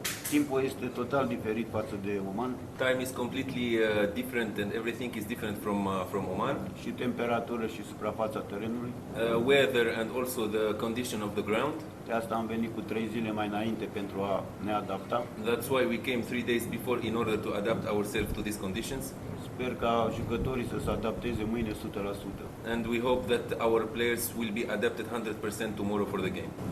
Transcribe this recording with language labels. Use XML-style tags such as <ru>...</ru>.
<ro>Timpul este total diferit față de Oman.</ro> <en>Time is completely different, and everything is different from Oman.</en> <ro>Și temperatură și suprafața terenului.</ro> <en>Weather and also the condition of the ground.</en> <ro>De asta am venit cu 3 zile mai înainte pentru a ne adapta.</ro> <en>That's why we came 3 days before in order to adapt ourselves to these conditions.</en> <ro>Sper ca jucătorii să se adapteze mâine 100%.</ro> <en>And we hope that our players will be adapted 100% tomorrow for the game.</en>